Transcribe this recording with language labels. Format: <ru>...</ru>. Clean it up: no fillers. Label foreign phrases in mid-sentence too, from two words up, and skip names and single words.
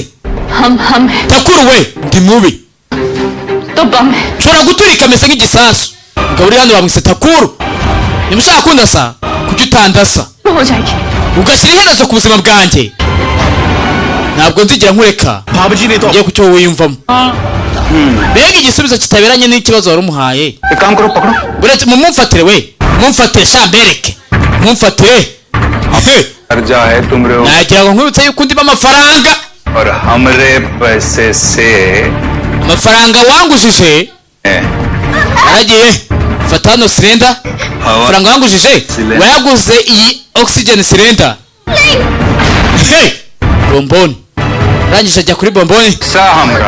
<hi>हम हैं</hi> <rw>takuru we ndi mubi</rw> <hi>तो बम है</hi> <rw>nshobora guturika ameze nk'igisasu ubwo uri hano bamwise takuru niba ushaka kundasa kuki utandasa</rw> <hi>हो जाएगी</hi> <rw>ugashyira iherezo ku buzima bwanjye ntabwo nzigira nkureka ngiye ku cyo wiyumvamo mbega igisubizo kitaberanye n'ikibazo wari umuhaye</rw> <hi>एक काम करो पकड़ो</hi> <rw>uretse mumfatire sha mbereke mumfatire</rw> <hi>कर्जा है तुम रे</hi> <rw>nagira ngo nkwibutse yuko undimo amafaranga</rw> <hi>और हमरे पैसे से</hi> <rw>amafaranga wangujije aragiye fata hano silinda amafaranga wangujije wayaguze iyi</rw> <en>oxygen cylinder</en> <rw>bomboni urangije ajya kuri bomboni</rw> <hi>सा हमरा</hi>